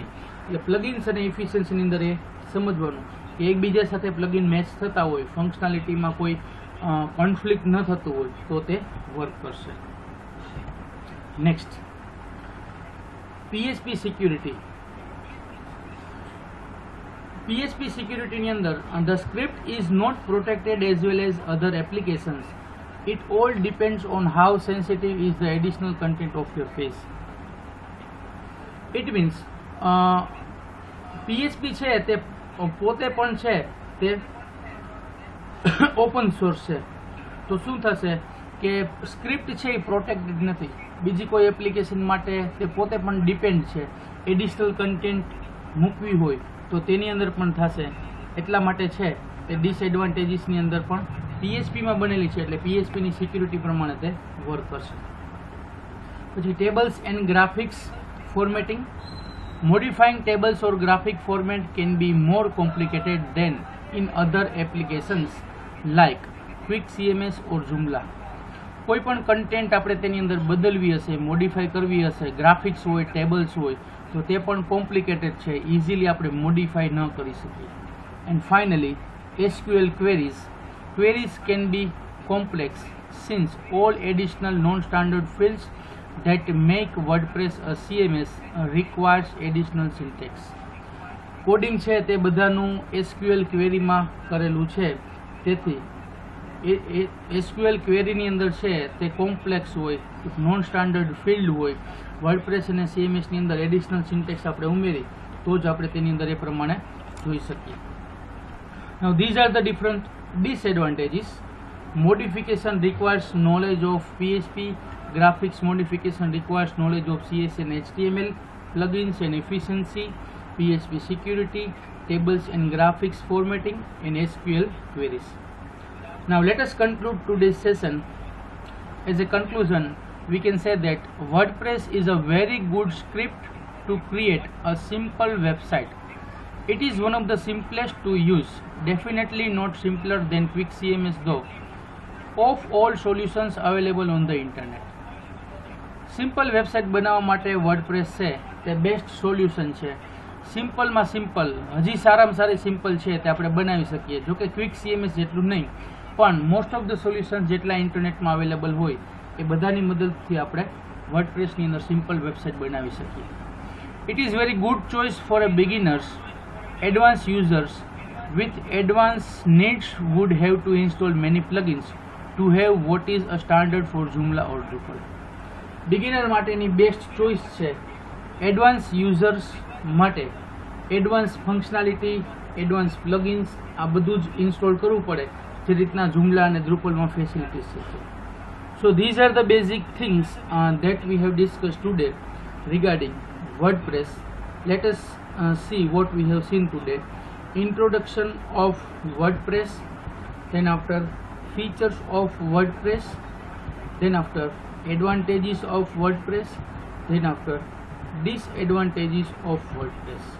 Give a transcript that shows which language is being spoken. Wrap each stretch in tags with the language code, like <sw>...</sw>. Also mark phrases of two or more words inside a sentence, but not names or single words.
<gu>એટલે પ્લગઇન્સ અને એફિશિયન્સીની અંદર એ સમજવાનું કે એકબીજા સાથે પ્લગઇન મેચ થતા હોય, ફંક્શનાલિટીમાં કોઈ કોન્ફ્લિક્ટ ન થતું હોય તો તે વર્ક કરશે.</gu> <en>next, PHP security.</en> <gu>PHP સિક્યુરિટીની અંદર</gu> <en>the script is not protected as well as other applications. It all depends on how sensitive is the additional content of your page. It means</en> <gu>PHP છે તે પોતે પણ છે તે</gu> <en>open source</en> <gu>છે. તો શું થશે કે સ્ક્રિપ્ટ છે એ પ્રોટેક્ટેડ નથી. બીજી કોઈ એપ્લિકેશન માટે તે પોતે પણ ડિપેન્ડ છે.</gu> <en>additional content</en> <gu>મૂકવી હોય તો તેની અંદર પણ થશે. એટલા માટે છે તે ડિસએડવાન્ટેજીસની અંદર પણ PHPમાં બનેલી છે એટલે PHPની સિક્યુરિટી પ્રમાણે તે વર્ક કરશે. પછી</gu> <en>tables and graphics formatting. Modifying tables or graphic format can be more complicated than in other applications like Quick CMS or Joomla.</en> <gu>કોઈ પણ કન્ટેન્ટ આપણે તેની અંદર બદલવી હશે, મોડિફાઈ કરવી હશે, ગ્રાફિક્સ હોય, ટેબલ્સ હોય તો તે પણ કોમ્પ્લિકેટેડ છે, ઇઝીલી આપણે મોડિફાઈ ન કરી શકીએ.</gu> <en>and finally SQL queries. Queries can be complex since all additional non-standard fields that make WordPress a CMS requires additional syntax.</en> <gu>કોડિંગ છે તે બધાનું SQL ક્વેરીમાં કરેલું છે, તેથી SQL ક્વેરીની અંદર છે તે કોમ્પ્લેક્સ હોય,</gu> <en>non standard field</en> <gu>હોય. વર્ડપ્રેસ અને CMSની અંદર એડિશનલ સિન્ટેક્સ આપણે ઉમેરી તો જ આપણે તેની અંદર એ પ્રમાણે જોઈ શકીએ.</gu> <en>Now these are the different disadvantages. Modification requires knowledge of PHP. Graphics modification requires knowledge of CSS and HTML. Plugins and efficiency. PHP security. Tables and graphics formatting and SQL queries. Now let us conclude today's session. As a conclusion, we can say that WordPress is a very good script to create a simple website. It is one of the simplest to use, definitely not simpler than Quick CMS though, of all solutions available on the internet. simple website</en> <gu>બનાવવા માટે વર્ડપ્રેસ છે તે</gu> <en>best solution</en> <gu>છે. સિમ્પલમાં સિમ્પલ, હજી સારામાં સારી સિમ્પલ છે તે આપણે બનાવી શકીએ. જોકે ક્વિક CMS જેટલું નહીં, પણ</gu> <en>most of the solutions</en> <gu>જેટલા ઇન્ટરનેટમાં અવેલેબલ હોય એ બધાની મદદથી આપણે વર્ડપ્રેસની અંદર</gu> <en>simple website</en> <gu>બનાવી શકીએ.</gu> <en>it is very good choice for a beginners. advance users with advanced needs would have to install many plugins to have what is a standard for Joomla or Drupal.</en> <gu>બિગિનર માટેની</gu> <en>best choice</en> <gu>છે.</gu> <en>advance users</en> <gu>માટે</gu> <en>advance functionality, advance plugins</en> <gu>આ બધું જ ઇન્સ્ટોલ કરવું પડે જે રીતના Joomla અને Drupalમાં ફેસિલિટીઝ છે.</gu> <en>so these are the basic things that we have discussed today regarding WordPress. Let us see what we have seen today. Introduction of WordPress, then after features of WordPress, then after advantages of WordPress, then after disadvantages of WordPress.</en>